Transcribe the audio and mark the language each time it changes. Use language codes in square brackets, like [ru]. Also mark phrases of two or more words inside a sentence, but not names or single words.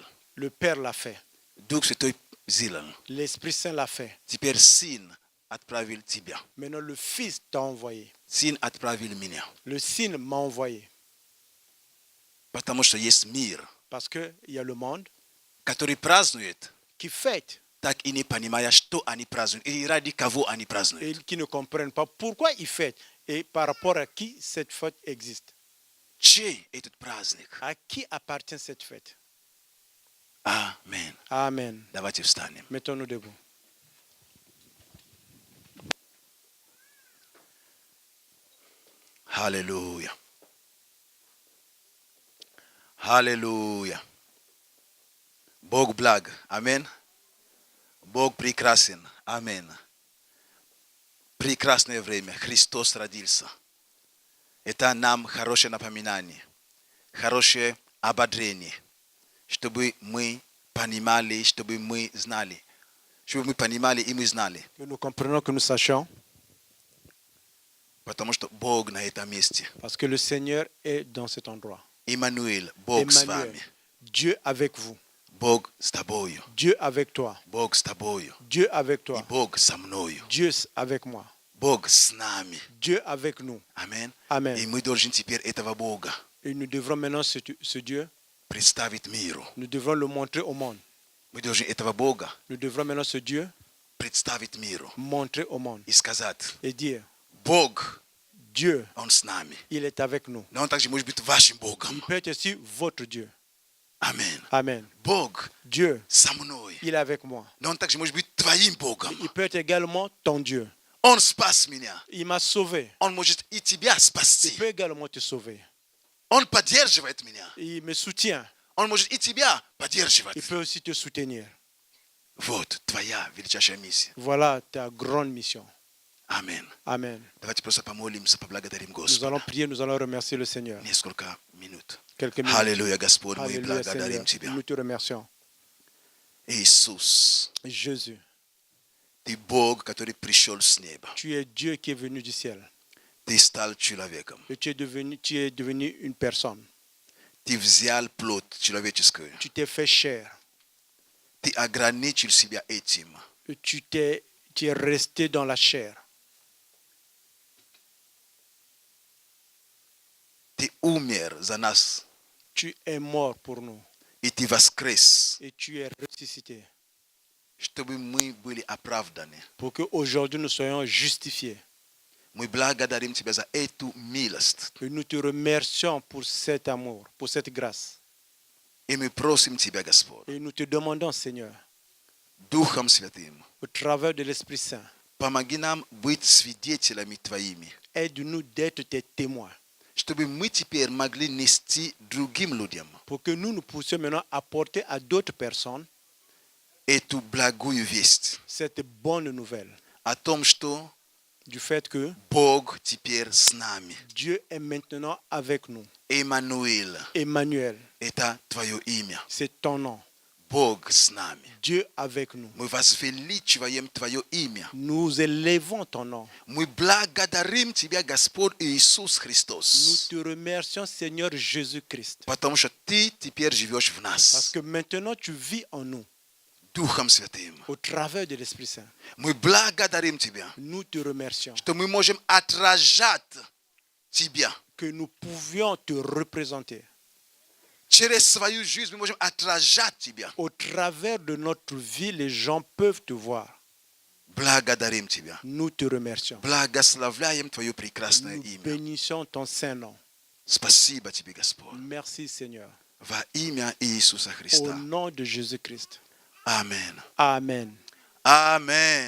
[fr] Le Père l'a fait. [ru] Дух Святой сделал. [fr] L'Esprit Saint l'a fait. [ru] Теперь Сын отправил тебя. [fr] Maintenant, le Fils t'a envoyé. [ru] Сын отправил меня. [fr] Le Sine m'a envoyé. [ru] Потому что есть мир, [fr] Parce qu'il y a le monde [ru] который празднует, [fr] qui fête [ru] так и не понимая, что они празднуют, и ради кого они [fr] et [ru] празднуют. [fr] qui ne comprennent pas pourquoi ils fêtent et par rapport à qui cette fête existe. [ru] Чей этот праздник? [fr] À qui appartient cette fête? Amen. Amen. [ru] Давайте встанем. [fr] Mettons-nous debout. [ru] Аллилуйя. Аллилуйя. Бог благ. Амин. Бог прекрасен. Амин. Прекрасное время. Христос родился. Это нам хорошее напоминание, хорошее ободрение, чтобы мы понимали, чтобы мы знали. Чтобы мы понимали и мы знали. [fr] Que nous comprenons, que nous sachions, [ru] Потому что Бог на этом месте. [fr] parce que le Seigneur est dans cet endroit. [ru] Иммануил, Бог с [fr] Emmanuel, [ru] вами. [fr] Dieu avec vous, [ru] Бог с тобою. [fr] Dieu avec toi, [ru] Бог с тобою. [fr] Dieu avec [ru] И [fr] toi, [ru] Бог со мною. [fr] Dieu avec moi, [ru] Бог с нами. [fr] Dieu avec nous. [ru] Аминь. [fr] Amen. [ru] И мы должны теперь этого Бога [fr] Et nous devrons maintenant ce Dieu, [ru] представить миру. [fr] nous devrons le montrer au monde. [ru] Мы должны этого Бога [fr] Nous devrons maintenant ce Dieu [ru] представить миру [fr] montrer au monde [ru] и сказать: [fr] et dire, [ru] Бог, [fr] Dieu, [ru] Он с нами. [fr] il est avec nous. [ru] Но Он также может быть вашим [fr] Il [ru] Богом. [fr] peut être aussi votre Dieu. [ru] Аминь. [fr] Amen. [ru] Бог [fr] Dieu, [ru] со мной. [fr] il est avec moi. [ru] Но Он также может быть твоим Богом. [fr] Il peut être également ton Dieu. [ru] Он спас меня. [fr] Il m'a sauvé. [ru] Он может и тебя [fr] Il [ru] спасти. [fr] peut également te sauver. [ru] Он поддерживает меня. [fr] Il me soutient. [ru] Он может и тебя [fr] Il [ru] поддерживать. [fr] peut aussi te soutenir. [ru] Вот твоя величайшая миссия. [fr] Voilà ta grande mission. [ru] Аминь. [fr] Amen. [ru] Давайте просто помолимся, поблагодарим [fr] Nous allons [ru] Господа. [fr] prier, nous allons remercier le Seigneur. [ru] Несколько минут. [fr] Quelques minutes. [ru] Аллилуйя, Господь, мы [fr] Alléluia, [ru] благодарим [fr] Seigneur. [ru] Тебя. [fr] Nous te remercions. [ru] Иисус, [fr] Jésus, [ru] Ты Бог, который пришел с неба. [fr] tu es Dieu qui est venu du ciel. [ru] Ты стал человеком. [fr] Et tu es devenu une personne. [ru] Ты взял плоть человеческую. [fr] Tu t'es fait chair. [ru] Ты ограничил себя этим. [fr] Et tu es resté dans la chair. [ru] Ты умер за нас. [fr] Tu es mort pour nous. [ru] И Ты воскрес, [fr] Et tu es ressuscité. [ru] чтобы мы были оправданы. [fr] Pour qu'aujourd'hui nous soyons justifiés. [ru] Мы благодарим Тебя за эту милость. [fr] Et nous te remercions pour cet amour, pour cette grâce. [ru] И мы просим Тебя, Господь, [fr] Et nous te demandons, Seigneur, [ru] Духом Святым, [fr] au travers de l'Esprit Saint, [ru] помоги нам быть свидетелями Твоими, [fr] aide-nous d'être tes témoins. [ru] чтобы мы теперь могли нести другим людям [fr] pour que nous puissions maintenant apporter à d'autres personnes [ru] эту благую весть [fr] cette bonne nouvelle [ru] о том, что [fr] du fait que [ru] Бог теперь с нами. [fr] Dieu est maintenant avec nous. [ru] Эммануил, [fr] Emmanuel, [ru] это твое имя. [fr] c'est ton nom. [ru] Бог с нами. [fr] Dieu avec nous. [ru] Мы возвеличиваем твое имя. [fr] Nous élevons ton nom. [ru] Мы благодарим тебя, Господь Иисус [fr] Nous [ru] Христос, [fr] te remercions, Seigneur Jésus-Christ, [ru] потому что ты теперь живешь в [fr] parce [ru] нас [fr] que maintenant tu vis en nous, [ru] Духом Святым. [fr] au travers de l'Esprit Saint. [ru] Мы благодарим тебя, [fr] Nous te remercions [ru] что мы можем отражать тебя. [fr] que nous pouvions te représenter. [ru] Через свою жизнь мы можем отражать тебя. [fr] Au travers de notre vie, les gens peuvent te voir. [ru] Благодарим тебя. [fr] Nous te remercions. [ru] Благословляем твое прекрасное [fr] Nous [ru] имя. [fr] bénissons ton Saint-Nom. [ru] Спасибо тебе, Господь. [fr] Merci, Seigneur. [ru] Во имя Иисуса [fr] Au [ru] Христа. [fr] nom de Jésus-Christ. [ru] Аминь. [fr] Amen. [ru] Аминь.